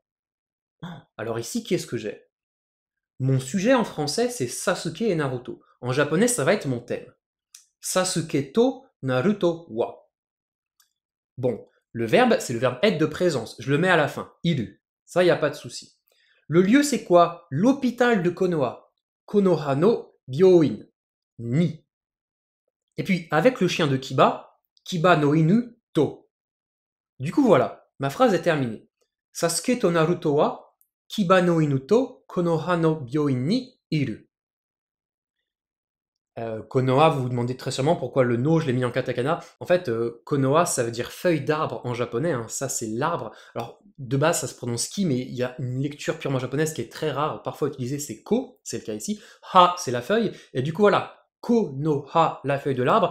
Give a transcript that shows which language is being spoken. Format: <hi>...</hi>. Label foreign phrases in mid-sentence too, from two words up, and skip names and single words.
<fr>Alors ici, qu'est-ce que j'ai? Mon sujet en français, c'est Sasuke et Naruto. En japonais, ça va être mon thème.</fr> <ja>サスケとナルトは.</ja> <fr>Bon, le verbe, c'est le verbe être de présence. Je le mets à la fin. Iru. Ça, il n'y a pas de souci. Le lieu, c'est quoi? L'hôpital de Konoha.</fr> <ja>木ノ葉の病院.</ja> <fr>Ni. Et puis, avec le chien de Kiba,</fr> <ja>キバの犬と.</ja> <fr>Du coup, voilà. Ma phrase est terminée.</fr> <ja>サスケとナルトはキバの犬と木ノ葉の病院にいる.</ja> <fr>Konoha, vous vous demandez très sûrement pourquoi le no, je l'ai mis en katakana. En fait, Konoha, ça veut dire feuille d'arbre en japonais, ça c'est l'arbre. Alors, de base, ça se prononce ki, mais il y a une lecture purement japonaise qui est très rare, parfois utilisée, c'est ko, c'est le cas ici. Ha, c'est la feuille, et du coup, voilà. Konoha, la feuille de l'arbre.</fr>